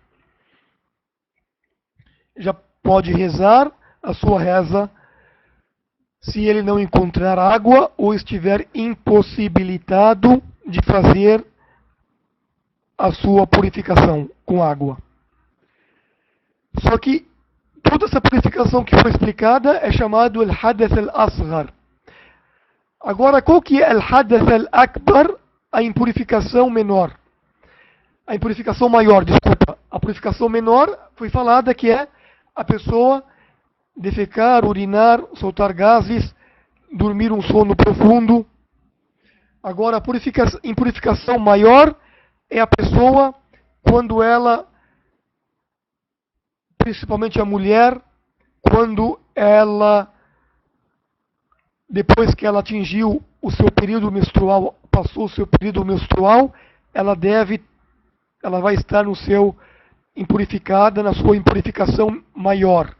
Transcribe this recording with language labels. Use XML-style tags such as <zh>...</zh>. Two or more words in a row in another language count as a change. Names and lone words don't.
<pt>Já pode rezar a sua reza se ele não encontrar água ou estiver impossibilitado de fazer a sua purificação com água. Só que toda essa purificação que foi explicada é chamado</pt> <ar>الحدث الأصغر.</ar> <pt>Agora, qual que é</pt> <ar>الحدث الأكبر?</ar> <pt>A impurificação menor. A impurificação maior, desculpa. A purificação menor foi falada que é a pessoa defecar, urinar, soltar gases, dormir um sono profundo. Agora, a impurificação maior é a pessoa quando ela, principalmente a mulher, quando ela, depois que ela atingiu o seu período menstrual, passou o seu período menstrual, ela vai estar impurificada, na sua impurificação maior.</pt>